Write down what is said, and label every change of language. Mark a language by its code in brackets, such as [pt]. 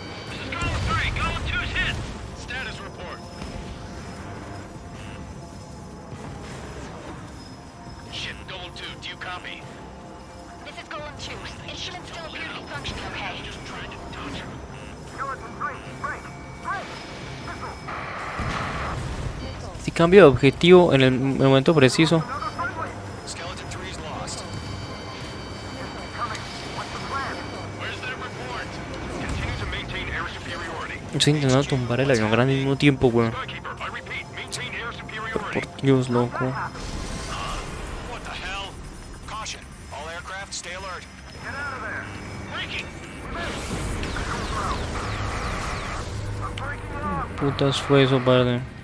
[en] This is Column 3, Column 2's hit! Status report. Shit, Column 2, do you copy? This is Golem 2. Instruments still appear to be functioning okay. Just trying to touch her. Skeleton 3, break! Break! Missile! [es] Si cambio de objetivo en el momento preciso. [en] Skeleton 3 is lost. Where's their report? Continue to maintain air superiority. [es] Estoy intentando tumbar el avión grande al mismo tiempo, weón. [en] Skykeeper, I repeat, maintain air superiority. [es] Por Dios, loco. [en] What the hell? Caution. All aircraft, stay alert. Get out of there! Breaking! I'm breaking it off! [es] Putas fue eso, padre.